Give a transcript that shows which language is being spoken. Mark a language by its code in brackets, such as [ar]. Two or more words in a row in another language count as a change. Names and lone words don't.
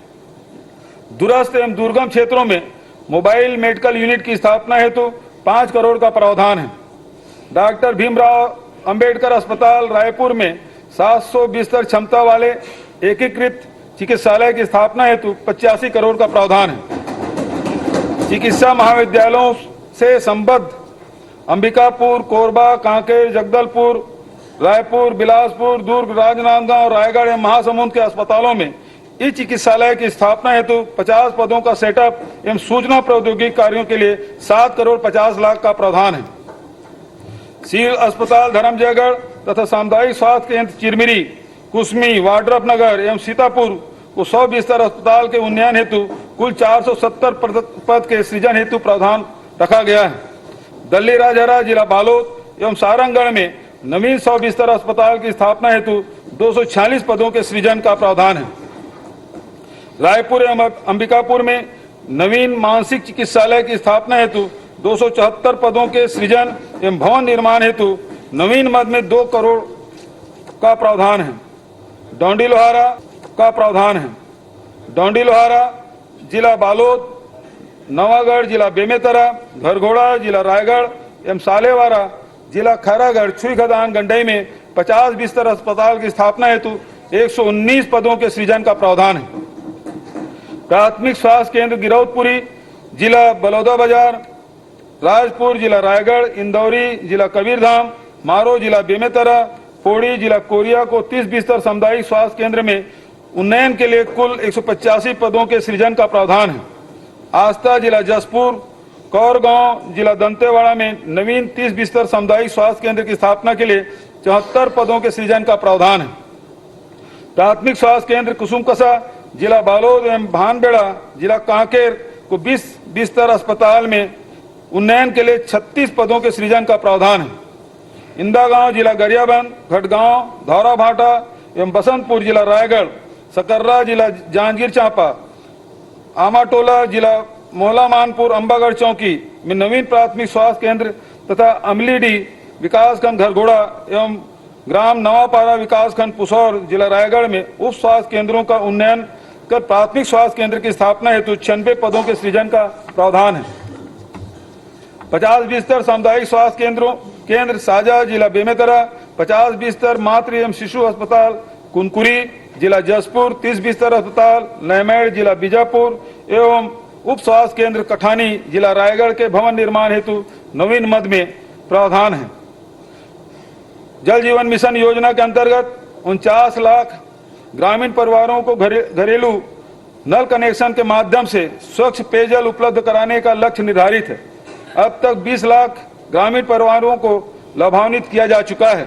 [hi] दूरस्थ एवं दुर्गम क्षेत्रों में मोबाइल मेडिकल यूनिट की स्थापना हेतु 5 करोड़ का प्रावधान है। डॉक्टर भीमराव अंबेडकर अस्पताल रायपुर में 700 बिस्तर क्षमता वाले एकीकृत चिकित्सालय की स्थापना हेतु 85 करोड़ का प्रावधान है। चिकित्सा महाविद्यालयों से संबद्ध अंबिकापुर, कोरबा, कांकेर, जगदलपुर, रायपुर, बिलासपुर, दुर्ग, राजनांदगांव, रायगढ़ एवं महासमुंद के अस्पतालों में इस चिकित्सालय की स्थापना हेतु 50 पदों का सेटअप एवं सूचना प्रौद्योगिकी कार्यों के लिए 7 करोड़ 50 लाख का प्रावधान है। सिविल अस्पताल धर्मजयगढ़ तथा सामुदायिक स्वास्थ्य केंद्र चिरमिरी, कुसमी, वाड्रफनगर एवं सीतापुर को 100 बिस्तर अस्पताल के उन्नयन हेतु कुल 470 पद के सृजन हेतु प्रावधान रखा गया है। दल्ली राजहरा, जिला बालोद एवं सारंगगढ़ में नवीन 100 बिस्तर अस्पताल की स्थापना हेतु 246 पदों के सृजन का प्रावधान है। रायपुर एवं अंबिकापुर में नवीन मानसिक चिकित्सालय की स्थापना हेतु 274 पदों के सृजन एवं भवन निर्माण हेतु नवीन मद में 2 करोड़ का प्रावधान है। डोंडी लोहारा का प्रावधान है। डोंडी लोहारा जिला बालोद, नवागढ़ जिला बेमेतरा, घरघोड़ा जिला रायगढ़ एवं सालेवारा जिला खैरागढ़ छुई खदान गंडई में 50 बिस्तर अस्पताल की स्थापना हेतु 119 पदों के सृजन का प्रावधान है। प्राथमिक स्वास्थ्य केंद्र गिरौदपुरी जिला बलौदाबाजार, राजपुर जिला रायगढ़, इंदौरी जिला कबीरधाम, मारो जिला बेमेतरा, पौड़ी जिला कोरिया को 30 बिस्तर सामुदायिक स्वास्थ्य केंद्र में उन्नयन के लिए कुल 185 पदों के सृजन का प्रावधान है। आस्था जिला जसपुर, कौरगांव जिला दंतेवाड़ा में नवीन 30 बिस्तर सामुदायिक स्वास्थ्य केंद्र की स्थापना के लिए 74 पदों के सृजन का प्रावधान है। प्राथमिक स्वास्थ्य केंद्र कुसुमकसा जिला बालोद एवं भानबेड़ा जिला कांकेर को 20 बिस्तर अस्पताल में उन्नयन के लिए 36 पदों के सृजन का प्रावधान है। इंदागांव जिला गरियाबंद, घटगांव, धौराभाटा एवं बसंतपुर जिला रायगढ़, सकर्रा जिला जांजगीर चांपा, आमाटोला जिला मोहला मानपुर, अंबागढ़ चौकी में नवीन प्राथमिक स्वास्थ्य केंद्र तथा अमलीडी विकासखंड घरघोड़ा एवं ग्राम नवापारा विकासखंड पुसौर जिला रायगढ़ में उप स्वास्थ्य केंद्रों का उन्नयन कर प्राथमिक स्वास्थ्य केंद्र की स्थापना हेतु 96 पदों के सृजन का प्रावधान है। 50 बिस्तर सामुदायिक स्वास्थ्य केंद्र साजा जिला बेमेतरा, 50 बिस्तर मातृ एवं शिशु अस्पताल कुनकुरी जिला जसपुर, 30 बिस्तर अस्पताल नैमेड़ जिला बीजापुर एवं उप स्वास्थ्य केंद्र कठानी जिला रायगढ़ के भवन निर्माण हेतु नवीन मद में प्रावधान है। जल जीवन मिशन योजना के अंतर्गत 49 लाख ग्रामीण परिवारों को घरेलू नल कनेक्शन के माध्यम से स्वच्छ पेयजल उपलब्ध कराने का लक्ष्य निर्धारित है। अब तक 20 लाख ग्रामीण परिवारों को लाभान्वित किया जा चुका है।